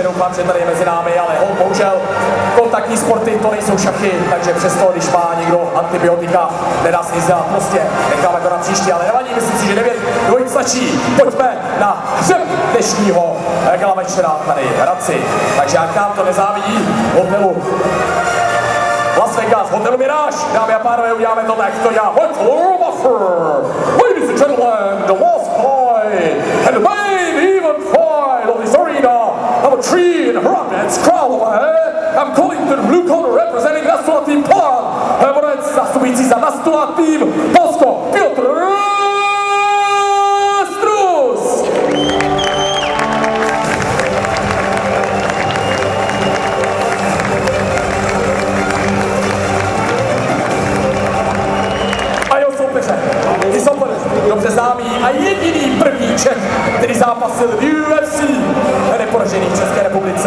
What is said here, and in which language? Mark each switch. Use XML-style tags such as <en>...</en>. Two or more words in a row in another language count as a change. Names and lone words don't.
<cs>Doufám, že tady je mezi námi, ale bohužel kontaktní sporty to nejsou šachy, takže přesto, když má někdo antibiotika, nedá se nic dělat, prostě necháme to na příště, ale nevadí, myslím si, že 9 dvojic stačí. Pojďme na hřeb dnešního gala večera tady v Hradci. Takže jak nám to nezávidí hotelu Las Vegas, hotelu Mirage. Dámy a pánové, uděláme to tak, to dělá Michael Buffer.</cs> <en>Ladies and gentlemen, the last fight and the main event fight of this arena, number 3 in Hradec Králové. I'm calling the blue corner representing Nastula Team Poland.</en> <cs>Borec zastupující za Nastula Team Polsko, Piotr Strus. Dobře známý a jediný první Čech, který zápasil v UFC, neporažený v České republice.</cs>